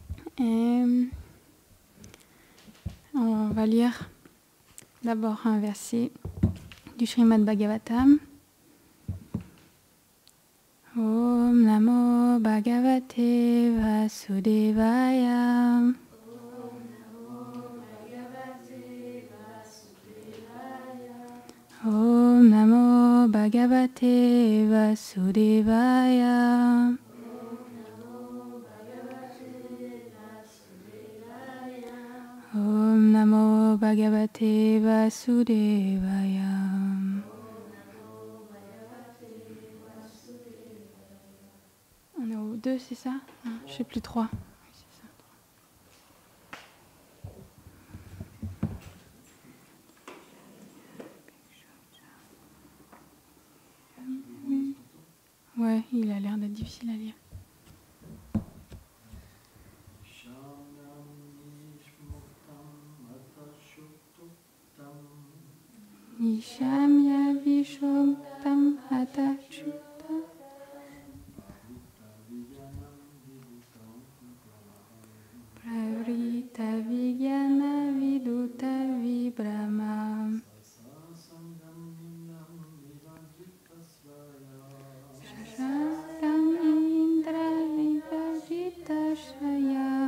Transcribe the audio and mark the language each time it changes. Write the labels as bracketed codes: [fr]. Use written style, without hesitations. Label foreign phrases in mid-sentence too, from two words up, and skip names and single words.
[fr] Et on va lire d'abord un verset du Srimad Bhagavatam. [sa] Om Namo Bhagavate Vasudevaya. Om Namo Bhagavate Vasudevaya. Om Namo Bhagavate Vasudevaya. [fr] On est au 2, c'est ça? Je sais plus 3. Oui, c'est ça. Ouais, il a l'air d'être difficile à lire. [sa] Nishamya Vishoktam Atachuta Pravrita Vigyana Viduta Vibrama Shashakam Indra Vivajita Shaya